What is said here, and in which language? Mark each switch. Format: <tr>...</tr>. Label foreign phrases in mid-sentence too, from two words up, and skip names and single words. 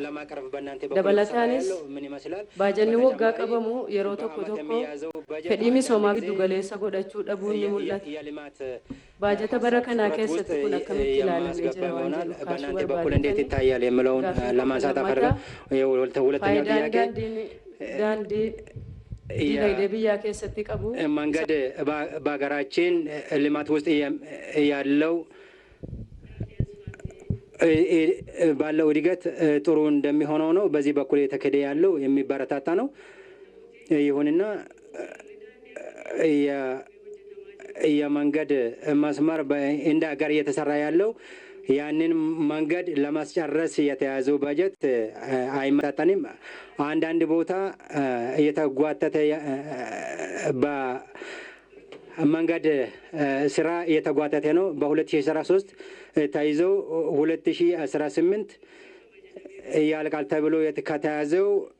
<om>Dabalataanis baajanni waggaa qabamu yeroo tokko tokko fedhii misoomaa giddu galeessa godhachuu dhabuun ni mul'ata. Baajata bara kanaa keessatti kun akkamitti ilaalamee jira waan jedhu kaasuu barbaadatan. Faayidaan daandii dinagdee biyyaa keessatti qabu</om> <am>መንገድ በሀገራችን ልማት ውስጥ ያለው ባለው እድገት ጥሩ እንደሚሆነው ነው። በዚህ በኩል የተከደ ያለው የሚበረታታ ነው። ይሁንና የመንገድ መስመር እንደ ሀገር እየተሰራ ያለው ያንን መንገድ ለማስጨረስ የተያዘው በጀት አይመጣጠንም። አንዳንድ ቦታ የተጓተተ በመንገድ ስራ የተጓተተ ነው። በ2013 ተይዘው 2018 ያልቃል ተብሎ ከተያዘው</am>